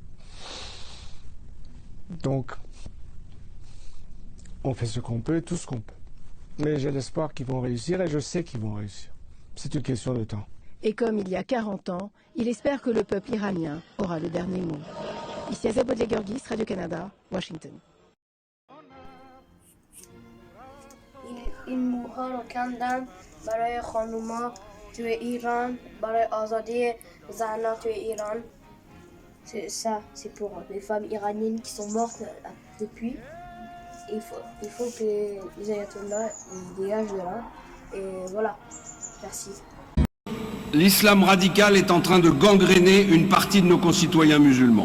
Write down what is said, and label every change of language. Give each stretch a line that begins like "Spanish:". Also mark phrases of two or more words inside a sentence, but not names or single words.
French: Donc, on fait ce qu'on peut, tout ce qu'on peut. Mais j'ai l'espoir qu'ils vont réussir et je sais qu'ils vont réussir. C'est une question de temps. Et comme il y a 40 ans, il espère que le peuple iranien aura le dernier mot. Ici Azab Georgis, Radio-Canada, Washington.
Persian: این موها رو کندن برای خانوما توی ایران، برای آزادی زنان توی ایران.
French: Ça, c'est pour les femmes iraniennes qui sont mortes depuis. Il faut que les ayatollahs dégagent de là. Et voilà. Merci. L'islam radical est en train de gangréner une partie de nos concitoyens musulmans.